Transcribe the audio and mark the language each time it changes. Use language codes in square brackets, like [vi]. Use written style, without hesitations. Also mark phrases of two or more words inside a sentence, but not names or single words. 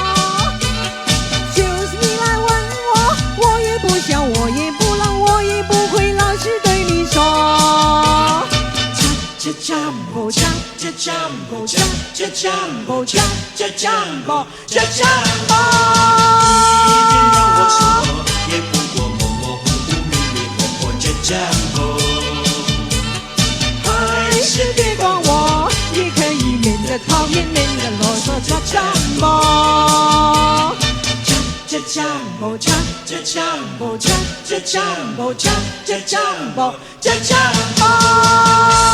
[zh] 就是你來問我，我也不想，我也不冷，我也不會老實對你說。 [sw] Jumbo, jumbo, jumbo, jumbo, jumbo。 [zh] 你一定要我說，也不過模模糊糊、迷迷糊糊。Jumbo，還是別管我，也可以免得討厭，免得囉嗦。 [sw] Jumbo， Jumbo， Jumbo， Jumbo， Jumbo， Jumbo。